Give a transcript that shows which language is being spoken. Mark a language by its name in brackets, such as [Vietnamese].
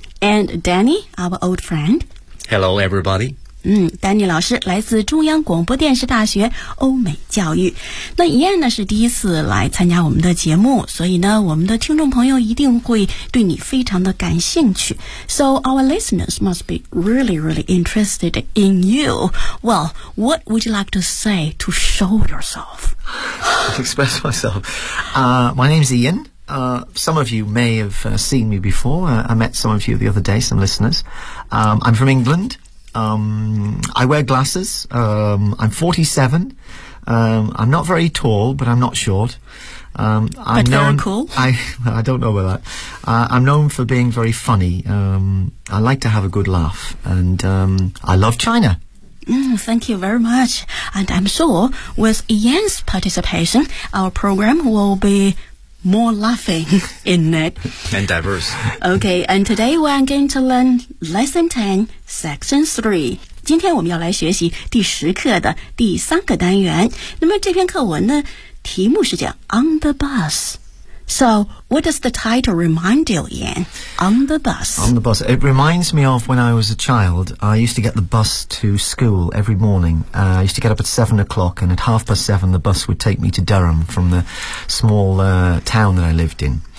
[English] And Danny, our old friend. Hello everybody. [Chinese] Danny 老师来自中央广播电视大学欧美教育。那 Ian 呢是第一次来参加我们的节目，所以呢我们的听众朋友一定会对你非常的感兴趣。 [English] So our listeners must be really really interested in you. Well, what would you like to say to show yourself? To express myself. My name is Iansome of you may have seen me before. I met some of you the other day, some listeners. I'm from EnglandI wear glasses. I'm 47. I'm not very tall, but I'm not short. I don't know about that. I'm known for being very funny. I like to have a good laugh. And I love China. Thank you very much. And I'm sure with Ian's participation, our program will be... more laughing in it. And diverse. Okay, and today we're going to learn Lesson 10, Section 3. [Chinese] 今天我们要来学习第十课的第三个单元。那么这篇课文呢，题目是叫 On the Bus. [English] So, what does the title remind you, Ian? On the Bus. On the Bus. It reminds me of when I was a child. I used to get the bus to school every morning. I used to get up at 7 o'clock, and at 7:30, the bus would take me to Durham from the small, town that I lived in.